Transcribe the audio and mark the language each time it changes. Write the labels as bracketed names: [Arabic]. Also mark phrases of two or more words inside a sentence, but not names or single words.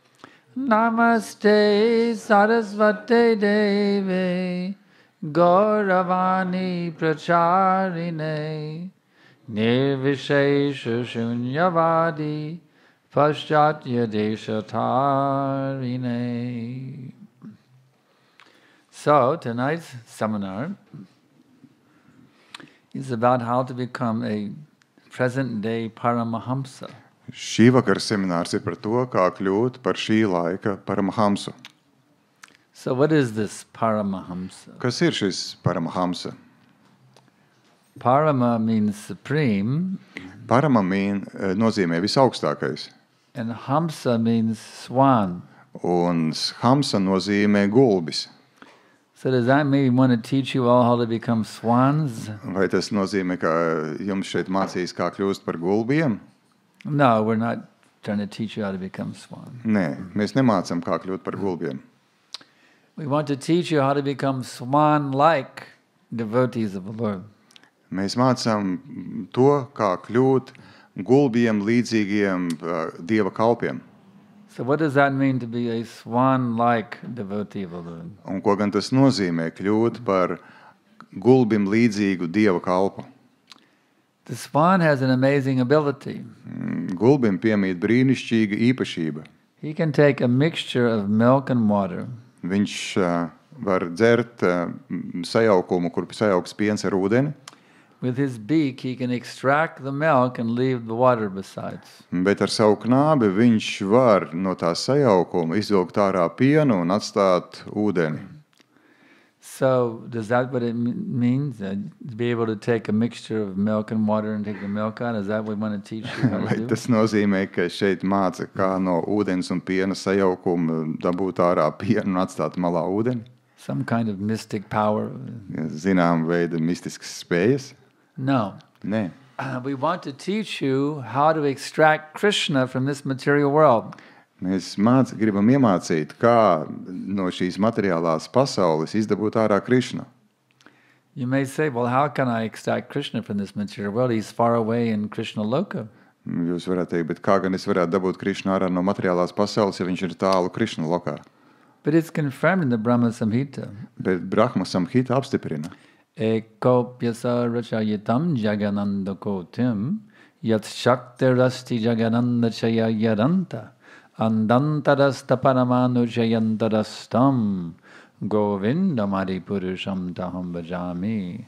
[Sanskrit] Namaste Sarasvate Deve Gauravani Pracharine Nirvishesha Shunyavadi Paschatya Deshatarine. [English] So tonight's seminar is about how to become a present-day Paramahamsa. [Latvian] Šī vakara seminārs ir par to, kā kļūt par šī laika Paramahamsu. [English] So what is this Paramahamsa? [Latvian] Kas ir šis Paramahamsa? [English] Parama means supreme. [Latvian] Parama nozīmē visaugstākais. [English] And Hamsa means swan. [Latvian] Un Hamsa nozīmē gulbis. [English] So does that mean we want to teach you all how to become swans? [Latvian] Vai tas nozīmē, ka jums šeit mācīs, kā kļūst par gulbiem? [English] No, we're not trying to teach you how to become swan. [Latvian] Nē, mēs nemācam, kā kļūt par gulbiem. [English] We want to teach you how to become swan-like devotees of the Lord. [Latvian] Mēs mācām to, kā kļūt gulbiem līdzīgiem Dieva kalpiem. [English] So what does that mean to be a swan-like devotee of the Lord? [Latvian] Un ko gan tas nozīmē kļūt par gulbim līdzīgu Dieva kalpu? [English] The swan has an amazing ability. [Latvian] Gulbim piemīt brīnišķīga īpašība. [English] He can take a mixture of milk and water. [Latvian] Viņš var dzert sajaukumu, kur sajaukts piens ar ūdeni. [English] With his beak, he can extract the milk and leave the water besides. [Latvian] Bet ar savu knābi viņš var no tā sajaukuma izvilkt ārā pienu un atstāt ūdeni. [English] So, does that what it means? To be able to take a mixture of milk and water and take the milk out? Is that what we want to teach you how to [Latvian] Vai [English] do? [Latvian] tas nozīmē, ka šeit māca, kā no ūdens un piena sajaukuma dabūt ārā pienu un atstāt malā ūdeni? [English] Some kind of mystic power? [Latvian] Zinām veida mistiskas spējas? [English] No. [Latvian] Nē. [English] We want to teach you how to extract Krishna from this material world. [Latvian] Mēs gribam iemācīt, kā no šīs materiālās pasaules izdabūt ārā Krišnu. [English] You may say, well, how can I extract Krishna from this material world? He's far away in Krishna Loka. [Latvian] Jūs varētu teikt, bet kā gan es varētu dabūt Krišnu ārā no materiālās pasaules, ja viņš ir tālu Krišna lokā? [English] But it's confirmed in the Brahma Samhita. [Latvian] Bet Brahma Samhita apstiprina. [Sanskrit] Eko pyasa rachayatam jagananda kotim yat shaktirasti jagananda chaya yaranta andantarasta paramanu jayantarastam govindamari purusham taham bhajami.